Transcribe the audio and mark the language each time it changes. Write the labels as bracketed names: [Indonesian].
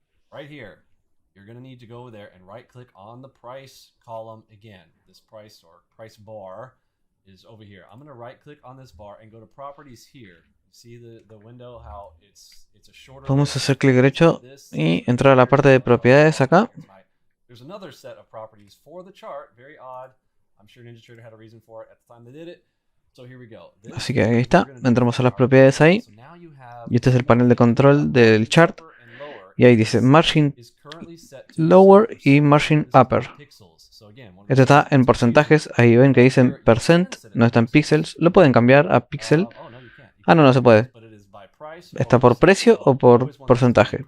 [English] right here, you're going to need to go over there and right click on the price column again. This price or price bar is over here. I'm going to right click on this bar and go to properties here. See the window, how it's a shorter. [Spanish] Podemos hacer clic derecho y entrar a la parte de propiedades acá. [English] There's another set of properties for the chart, very odd. I'm sure NinjaTrader had a reason for it at the time they did it. So here we go. [Spanish] Así que ahí está, entramos a las propiedades ahí. Y este es el panel de control del chart. Y ahí dice Margin Lower y Margin Upper. Este está en porcentajes, ahí ven que dicen percent, no está en píxeles. Lo pueden cambiar a píxel. Ah, no, no se puede. ¿Está por precio o por porcentaje?